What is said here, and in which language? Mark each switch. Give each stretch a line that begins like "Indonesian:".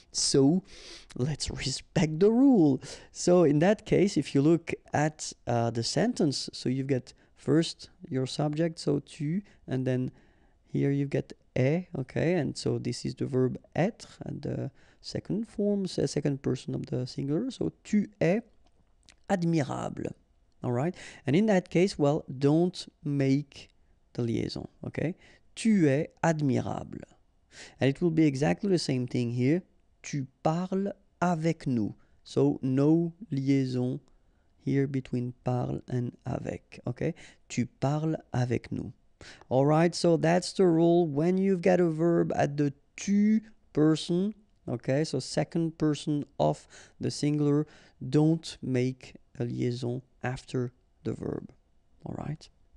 English: So let's respect the rule. So in that case, if you look at the sentence, so you've got first your subject, so tu, and then here you get est, okay, and so this is the verb être, and the second form, second person of the singular, so
French: tu es admirable.
English: All right, and in that case, well, don't make the liaison, okay.
French: Tu es admirable,
English: and it will be exactly the same thing here.
French: Tu parles avec nous,
English: so no liaison here between parle and avec, okay?
French: Tu parles avec nous.
English: All right, so that's the rule when you've got a verb at the tu person, okay? So second person of the singular, don't make a liaison after the verb, all right?